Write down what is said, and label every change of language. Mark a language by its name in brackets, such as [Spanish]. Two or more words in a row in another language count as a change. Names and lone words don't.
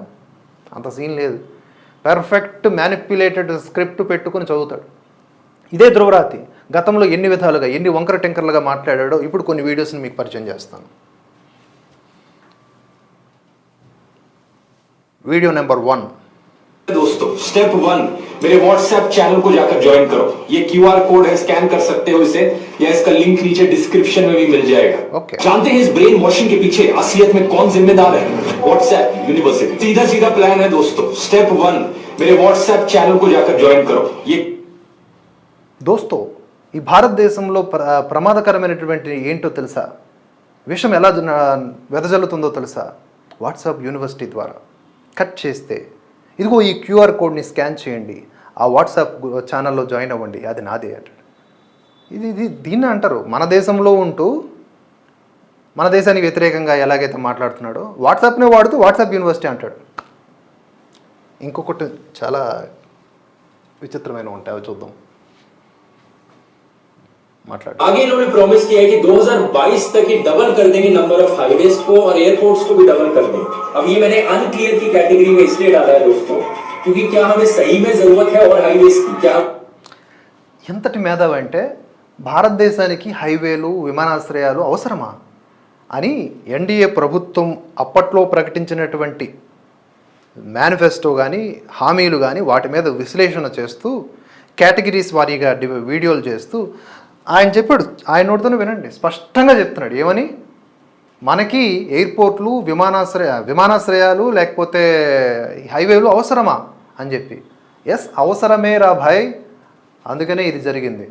[Telugu] అంత సీన్ లేదు. [English] perfect manipulated script [Telugu] పెట్టుకుని చదువుతాడు. ఇదే ధ్రువరాతి గతంలో ఎన్ని విధాలుగా, ఎన్ని వంకర టెంకర్లుగా మాట్లాడాడో ఇప్పుడు కొన్ని వీడియోస్ని మీకు పరిచయం చేస్తాను. [English] video number 1. [Hindi] दोस्तों स्टेप 1, मेरे [English] WhatsApp channel [Hindi] को जाकर ज्वाइन करो. ये [English] QR code [Hindi] है, स्कैन कर सकते हो इसे, या इसका लिंक नीचे डिस्क्रिप्शन में भी मिल जाएगा. जानते हैं इस [English] brain washing [Hindi] के पीछे असलियत में कौन जिम्मेदार है? [English] WhatsApp University. [Hindi] सीधा प्लान है दोस्तों. स्टेप 1, मेरे [English] WhatsApp channel [Hindi] को जाकर ज्वाइन करो. ये [Telugu] दोस्तों ఈ భారతదేశంలో ప్రమాదకరమైనటువంటి ఏంటో తెలుసా? విషయం ఎలా వెదజల్లుతుందో తెలుసా? [English] WhatsApp University [Telugu] ద్వారా కట్ చేస్తే ఇదిగో ఈ [English] QR codeని [Telugu] స్కాన్ చేయండి, ఆ [English] WhatsApp channelలో [Telugu] జాయిన్ అవ్వండి, అది నాదే అంటాడు. ఇది దీన్ని అంటారు. మన దేశంలో ఉంటూ మన దేశానికి వ్యతిరేకంగా ఎలాగైతే మాట్లాడుతున్నాడో వాట్సాప్నే వాడుతూ [English] WhatsApp University [Telugu] అంటాడు. ఇంకొకటి చాలా విచిత్రమైన ఉంటాయి, అవి చూద్దాం. మాట్లాడు. [Hindi] आगे इन्होंने प्रॉमिस किया है कि 2022 तक ही डबल कर देंगे [English] number of highways [Hindi] को और एयरपोर्ट्स को भी डबल कर देंगे. अब ये मैंने अनक्लियर की कैटेगरी में इसलिए डाला है दोस्तों, क्योंकि क्या हमें सही में जरूरत है और हाईवेज की क्या [Telugu] ఎంతటి మేధావి అంటే భారతదేశానికి హైవేలు విమానాశ్రయాలు అవసరమా అని ఎన్డీఏ ప్రభుత్వం అప్పట్లో ప్రకటించినటువంటి మేనిఫెస్టో కానీ హామీలు కానీ వాటి మీద విశ్లేషణ చేస్తూ కేటగిరీస్ వారీగా వీడియోలు చేస్తూ ఆయన చెప్పాడు. ఆయన నోటితోనే వినండి, స్పష్టంగా చెప్తున్నాడు. ఏమని? మనకి ఎయిర్పోర్ట్లు విమానాశ్రయాలు లేకపోతే హైవేలు అవసరమా అని చెప్పి. ఎస్, అవసరమే రా భాయ్, అందుకనే ఇది జరిగింది.